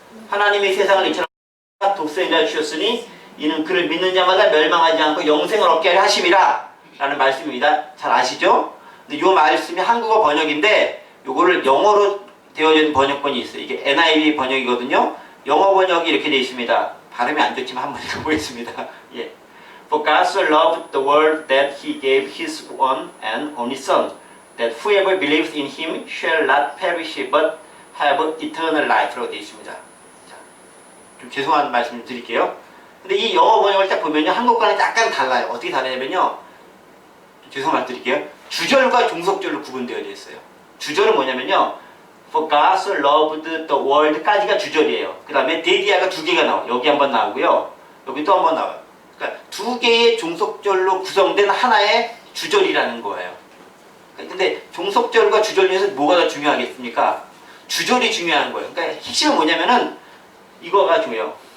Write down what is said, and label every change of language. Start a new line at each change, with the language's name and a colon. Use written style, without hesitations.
Korean: 하나님이 세상을 이처럼 독생자를 주셨으니 이는 그를 믿는 자마다 멸망하지 않고 영생을 얻게 하려 하심이라 라는 말씀입니다. 잘 아시죠? 근데 이 말씀이 한국어 번역인데 요거를 영어로 되어진 번역본이 있어요. 이게 NIV 번역이거든요. 영어 번역이 이렇게 되어 있습니다. 발음이 안 좋지만 한번 읽어보겠습니다. 예.
English: For God so loved the world that he gave his one and only son, that whoever believes in him shall not perish but have eternal life
Korean: 라고 되어 있습니다. 자, 좀 죄송한 말씀 좀 드릴게요. 근데 이 영어 번역을 딱 보면요, 한국과는 약간 달라요. 어떻게 다르냐면요, 죄송한 말 드릴게요. 주절과 종속절로 구분되어 있어요. 주절은 뭐냐면요,
English: For God so loved the world
Korean: 까지가 주절이에요. 그 다음에 데디아가 두 개가 나와요. 여기 한번 나오고요, 여기 또 한번 나와요. 그러니까 두 개의 종속절로 구성된 하나의 주절이라는 거예요. 근데 종속절과 주절 중에서 뭐가 더 중요하겠습니까? 주절이 중요한 거예요. 그러니까 핵심은 뭐냐면은 이거가 중요해요.